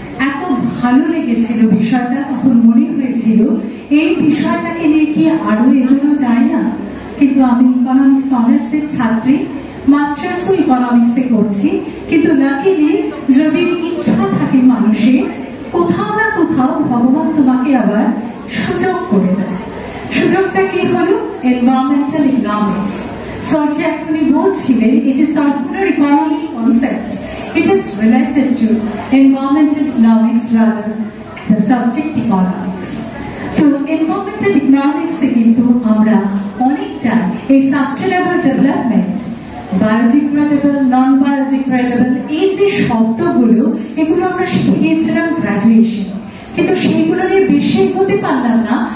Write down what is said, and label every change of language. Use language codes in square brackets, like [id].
[bn] এত ভালো লেগেছিল বিষয়টা, তখন মনে হয়েছিল এই বিষয়টাকে নিয়ে কি আরো এগোনো যায় না। কিন্তু আমি ইকোনমিক্স অনার্সের ছাত্রী, মাস্টার্সও ইকোনমিক্সে করছি, কিন্তু লাকিলি যদি ইচ্ছা থাকে মানুষের, কোথাও না কোথাও ভগবান তোমাকে আবার সুযোগ করে দেয়। সুযোগটা কি হলো? Environmental economics. স্যার যে এখনই বলছিলেন এই যে circular economy concept, [en] it is related to environmental economics rather the subject economics. [bn] তো environmental economics এ কিন্তু আমরা অনেকটা এই sustainable development, biodegradable, non biodegradable, এই যে শব্দগুলো এগুলো আমরা শিখে গিয়েছিলাম গ্রাজুয়েশন, কিন্তু সেইগুলো নিয়ে বেশি হতে পারলাম না।